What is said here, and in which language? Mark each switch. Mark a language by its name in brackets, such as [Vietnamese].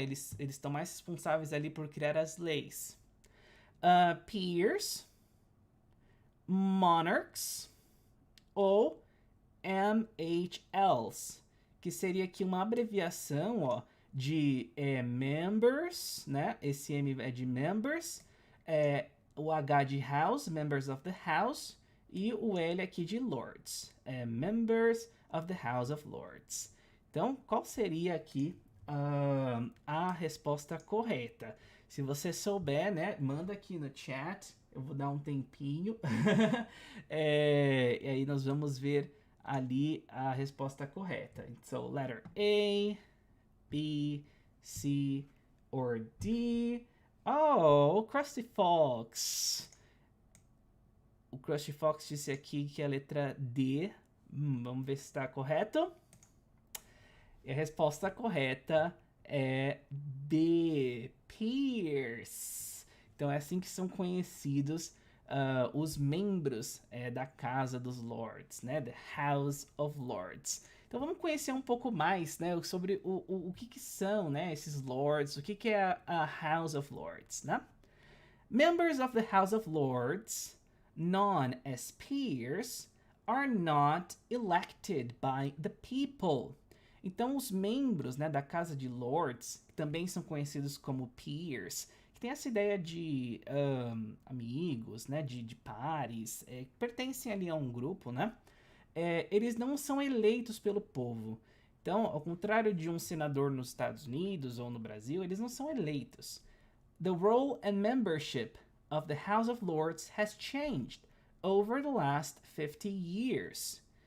[Portuguese] Eles estão mais responsáveis ali por criar as leis. Peers, Monarchs ou MHLs, que seria aqui uma abreviação, ó, de Members, né? Esse M é de Members, o H de House, Members of the House, e o L aqui de Lords, Members of the House of Lords. Então, qual seria aqui a resposta correta? Se você souber, né, manda aqui no chat, eu vou dar um tempinho, e aí nós vamos ver ali a resposta correta. [English] So, letter A, B, C, or D. [Portuguese] Oh, Krusty Fox. O Krusty Fox disse aqui que é a letra D. Vamos ver se está correto. E a resposta correta é D. Peers. Então é assim que são conhecidos os membros da Casa dos Lords, né? The House of Lords. Então vamos conhecer um pouco mais, né, sobre o que são, né, esses Lords, o que é a House of Lords, né? [English] Members of the House of Lords, known as peers, are not elected by the people. [Portuguese] Então, os membros, né, da Casa de Lords, que também são conhecidos como peers, que tem essa ideia de amigos, né, de pares, que pertencem ali a um grupo, né? Eles não são eleitos pelo povo. Então, ao contrário de um senador nos Estados Unidos ou no Brasil, eles não são eleitos. [English] The role and membership of the House of Lords has changed over the last 50 years.